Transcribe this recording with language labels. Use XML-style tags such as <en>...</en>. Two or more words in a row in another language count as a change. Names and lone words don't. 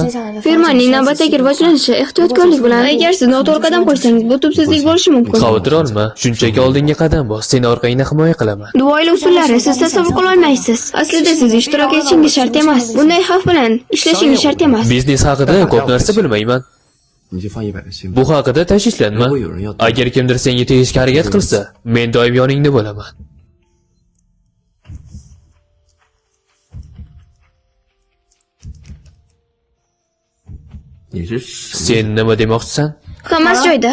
<uz>Firmaning navbatdagi rivojlanishi ehtiyotkorlik bilan. Agar siz noto'g'ri qadam qo'ysangiz, bu tubsizlik bo'lishi mumkin. Xavotir olma. Shunchaki oldinga qadam bos. Seni orqangdan himoya qilaman. Duoyli usullari siz tasavvur qila olmaysiz. Aslida siz ishtirok etishingiz shart emas. Bunday xavf bilan ishlashingiz shart emas. Biznes haqida ko'p narsa bilmayman.</uz> <zh>你就放100个心吧。</zh> <uz>Bu haqida tashvishlanma. Agar kimdir senga tegishga harakat qilsa, men doim yoningda bo'laman. Sen nima demoqchisan? Hammasi joyida.</uz>